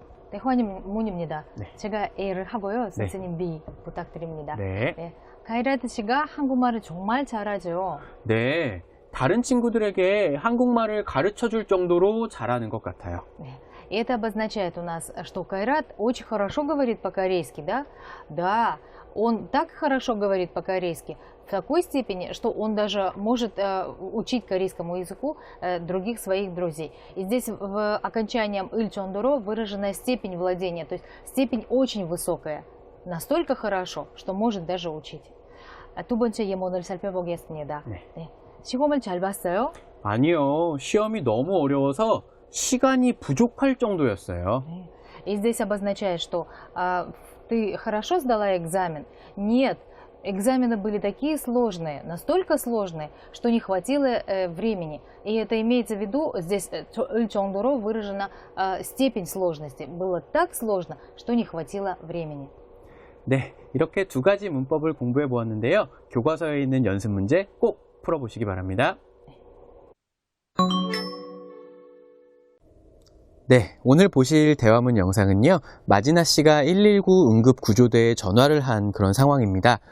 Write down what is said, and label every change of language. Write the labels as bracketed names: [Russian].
[Korean] 대화문입니다. 네. 제가 A를 하고요. 선생님 B 부탁드립니다. 네. 네. 카이라트 씨가 한국말을 정말 잘하죠. 네. 다른 친구들에게 한국말을 가르쳐 줄 정도로 잘하는 것 같아요. 네. [Russian] И это обозначает у нас, что Кайрат очень хорошо говорит по-корейски, да? Да, он так хорошо говорит по-корейски, в такой степени, что он даже может учить корейскому языку других своих друзей. И здесь в окончанием ильчондоро выражена степень владения, то есть степень очень высокая, настолько хорошо, что может даже учить. [Korean] 두 번째 예문을 살펴보겠습니다. 네. 네. 시험을 잘 봤어요? 아니요. 시험이 너무 어려워서 시간이 부족할 정도였어요. [Russian] И здесь обозначает, что ты хорошо сдала экзамен? Нет, экзамены были такие сложные, настолько сложные, что не хватило времени. И это имеется в виду, здесь ыльчондоро выражена степень сложности. Было так сложно, что не хватило времени. [Korean] 네, 이렇게 두 가지 문법을 공부해 보았는데요. 교과서에 있는 연습 문제 꼭 풀어보시기 바랍니다. 네, 오늘 보실 대화문 영상은요, 마지나 씨가 119 응급구조대에 전화를 한 그런 상황입니다.